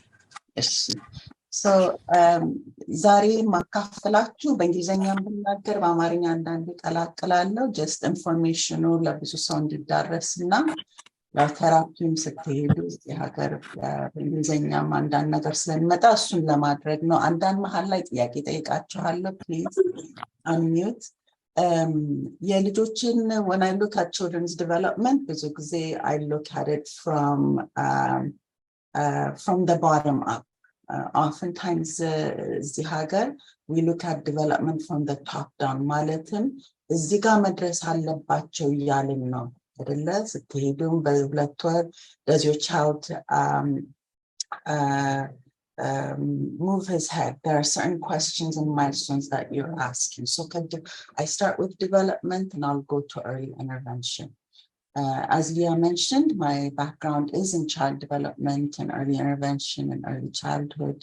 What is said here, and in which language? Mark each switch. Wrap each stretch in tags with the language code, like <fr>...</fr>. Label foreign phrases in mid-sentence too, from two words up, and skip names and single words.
<am>እሺ ዛሬ ማካፈላችሁ በእንግሊዘኛም ብናገር በአማርኛ አንዳንድ ቀላቅላለሁ just ኢንፎርሜሽኑ ለብዙ ሰው እንዲዳረስና ለተራፒም ስትሄዱ የሀገር በእንግሊዘኛም አንዳንድ ነገር ስለሚመጣ እሱን ለማድረግ ነው። አንዳንድ መሀል ላይ ጥያቄ ጠይቃችኋለሁ።</am> <en>please unmute።</en> <am>የልጆችን</am> <en>when I look at children's development</en> <am>ብዙ ጊዜ</am> <en>I look at it from the bottom up.</en> <am>Oftentimes እዚህ ሀገር</am> <en>we look at development from the top down</en> <am>ማለትም እዚህ ጋር መድረስ አለባቸው እያልን ነው አይደለ? ስትሄዱም በሁለት ወር</am> <en>does your child move his head? There are certain questions and milestones that you're asking. So I start with development and I'll go to early intervention. As Leah mentioned, my background is in child development and early intervention and early childhood.</en>